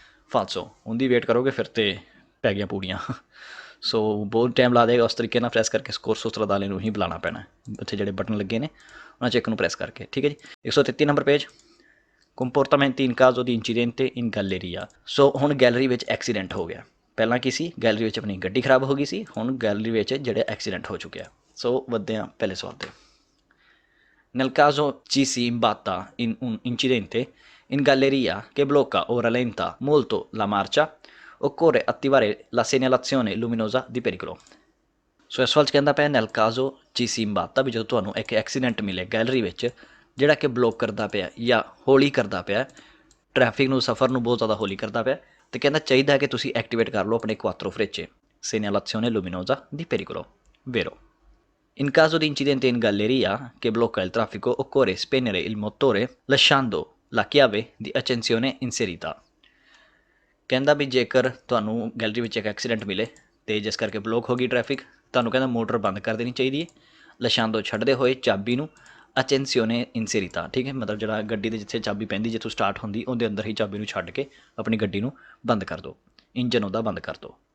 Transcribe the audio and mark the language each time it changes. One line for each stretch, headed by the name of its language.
Punjabi: ਫਾਲਸੋ, ਉਹਦੀ ਵੇਟ ਕਰੋਗੇ ਫਿਰ ਤਾਂ ਪੈ ਗਈਆਂ ਪੂੜੀਆਂ। ਸੋ ਬਹੁਤ ਟਾਈਮ ਲਾ ਦੇਗਾ, ਉਸ ਤਰੀਕੇ ਨਾਲ ਪ੍ਰੈਸ ਕਰਕੇ ਸਕੋਰਸੋ ਸਟਰਾਦਾਲੇ ਨੂੰ ਹੀ ਬੁਲਾਉਣਾ ਪੈਣਾ, ਉੱਥੇ ਜਿਹੜੇ ਬਟਨ ਲੱਗੇ ਨੇ ਉਹਨਾਂ 'ਚ ਇੱਕ ਨੂੰ ਪ੍ਰੈਸ ਕਰਕੇ, ਠੀਕ ਹੈ ਜੀ। 133 ਨੰਬਰ ਪੇਜ, ਕੰਪੋਰਟਾਮੈਂਟੀ ਇਨ ਕਾਜ਼ੋ ਦੀ ਇੰਸੀਡੈਂਟੇ ਇਨ ਗੈਲੇਰੀਆ। ਸੋ ਹੁਣ ਗੈਲਰੀ ਵਿੱਚ ਐਕਸੀਡੈਂਟ ਹੋ ਗਿਆ, ਪਹਿਲਾਂ ਕੀ ਸੀ, ਗੈਲਰੀ ਵਿੱਚ ਆਪਣੀ ਗੱਡੀ ਖਰਾਬ ਹੋ ਗਈ ਸੀ, ਹੁਣ ਗੈਲਰੀ ਵਿੱਚ ਜਿਹੜੇ ਐਕਸੀਡੈਂਟ ਹੋ ਚੁੱਕਿਆ। ਸੋ ਵੱਧਦੇ ਹਾਂ ਪਹਿਲੇ ਸਵਾਲ 'ਤੇ।
Italian: Nel caso ci si imbatta in un incidente in galleria che blocca o rallenta molto la marcia, occorre attivare la segnalazione luminosa di pericolo।
Punjabi: ਸੋ ਇਸ ਵੱਲ 'ਚ ਕਹਿੰਦਾ ਪਿਆ
Italian: nel caso ci si imbatta,
Punjabi: ਵੀ ਜਦੋਂ ਤੁਹਾਨੂੰ ਇੱਕ ਐਕਸੀਡੈਂਟ ਮਿਲੇ ਗੈਲਰੀ ਵਿੱਚ ਜਿਹੜਾ ਕਿ ਬਲੋਕ ਕਰਦਾ ਪਿਆ ਜਾਂ ਹੌਲੀ ਕਰਦਾ ਪਿਆ, ਟ੍ਰੈਫਿਕ ਨੂੰ, ਸਫ਼ਰ ਨੂੰ ਬਹੁਤ ਜ਼ਿਆਦਾ ਹੌਲੀ ਕਰਦਾ ਪਿਆ, ਅਤੇ ਕਹਿੰਦਾ ਚਾਹੀਦਾ ਕਿ ਤੁਸੀਂ ਐਕਟੀਵੇਟ ਕਰ ਲਓ ਆਪਣੇ ਕੁਆਤਰੋ ਫਰੇਚੇ,
Italian: segnalazione luminosa di pericolo, vero? In caso di incidente in galleria che blocca il traffico, occorre spegnere il motore lasciando la chiave di accensione inserita।
Punjabi: ਕਹਿੰਦਾ ਵੀ ਜੇਕਰ ਤੁਹਾਨੂੰ ਗੈਲਰੀ ਵਿੱਚ ਇੱਕ ਐਕਸੀਡੈਂਟ ਮਿਲੇ ਅਤੇ ਜਿਸ ਕਰਕੇ ਬਲੋਕ ਹੋ ਗਈ ਟ੍ਰੈਫਿਕ, ਤੁਹਾਨੂੰ ਕਹਿੰਦਾ ਮੋਟਰ ਬੰਦ ਕਰ ਦੇਣੀ ਚਾਹੀਦੀ ਹੈ, ਲਸ਼ਾਂਦੋ ਛੱਡਦੇ ਹੋਏ ਚਾਬੀ ਨੂੰ, ਅਚੈਂਸੀਓਨੇ ਇਨਸੇਰੀਤਾ, ਠੀਕ ਹੈ, ਮਤਲਬ ਜਿਹੜਾ ਗੱਡੀ ਦੇ ਜਿੱਥੇ ਚਾਬੀ ਪੈਂਦੀ, ਜਿੱਥੋਂ ਸਟਾਰਟ ਹੁੰਦੀ, ਉਹਦੇ ਅੰਦਰ ਹੀ ਚਾਬੀ ਨੂੰ ਛੱਡ ਕੇ ਆਪਣੀ ਗੱਡੀ ਨੂੰ ਬੰਦ ਕਰ ਦਿਓ, ਇੰਜਨ ਉਹਦਾ ਬੰਦ ਕਰ ਦਿਓ।